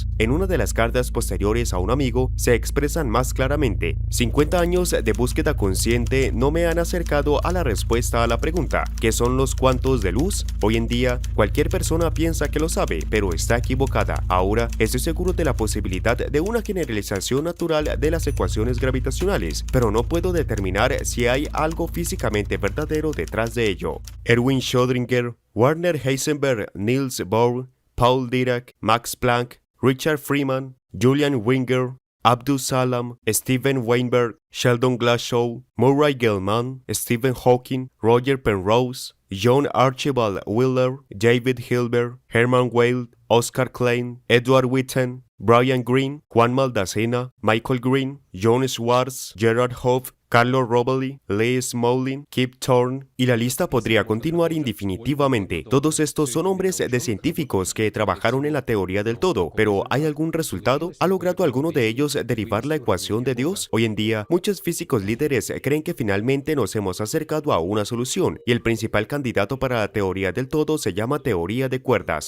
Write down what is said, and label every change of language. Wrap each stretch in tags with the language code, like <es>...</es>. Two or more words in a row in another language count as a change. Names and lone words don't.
<es>En una de las cartas posteriores a un amigo se expresan más claramente: 50 años de búsqueda consciente no me han acercado a la respuesta a la pregunta ¿qué son los cuantos de luz? Hoy en día, cualquier persona piensa que lo sabe, pero está equivocada. Ahora, estoy seguro de la posibilidad de una generalización natural de las ecuaciones gravitacionales, pero no puedo determinar si hay algo físicamente verdadero detrás de ello. Erwin Schrödinger, Werner Heisenberg, Niels Bohr, Paul Dirac, Max Planck, Richard Freeman, Julian Wenger, Abdus Salam, Steven Weinberg, Sheldon Glashow, Murray Gell-Mann, Stephen Hawking, Roger Penrose, John Archibald Wheeler, David Hilbert, Hermann Weyl, Oscar Klein, Edward Witten, Brian Greene, Juan Maldacena, Michael Green, John Schwartz, Gerard Hoff, Carlo Rovelli, Lee Smolin, Kip Thorne, y la lista podría continuar indefinitivamente. Todos estos son nombres de científicos que trabajaron en la teoría del todo, pero ¿hay algún resultado? ¿Ha logrado alguno de ellos derivar la ecuación de Dios? Hoy en día, muchos físicos líderes creen que finalmente nos hemos acercado a una solución, y el principal candidato para la teoría del todo se llama teoría de cuerdas.</es>